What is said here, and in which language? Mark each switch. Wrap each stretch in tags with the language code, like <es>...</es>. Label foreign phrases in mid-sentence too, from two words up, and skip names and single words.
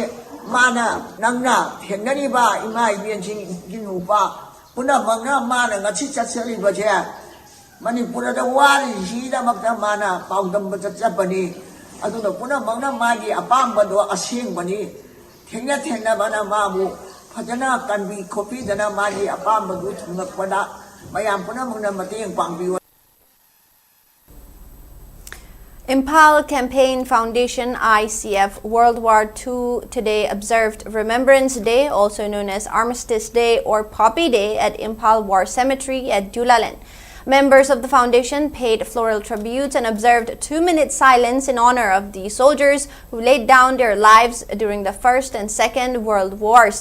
<mni>mana nangna thenani ba ima yenjin ginu ba punamakna mana ngasi chatsali ba che Manipur da wari jida makta mana paudam ba chatpani aduna puna mangna magi apambado asingmani thengna bana mabu phajana kanbi khopi dana magi apambadu thungakpada mayam puna mangna mateng pangbi.</mni> <en>Imphal Campaign Foundation ICF World War II today observed Remembrance Day, also known as Armistice Day or Poppy Day, at Imphal War Cemetery at Dulaland. Members of the foundation paid floral tributes and observed 2-minute silence in honor of the soldiers who laid down their lives during the First and Second World Wars.</en>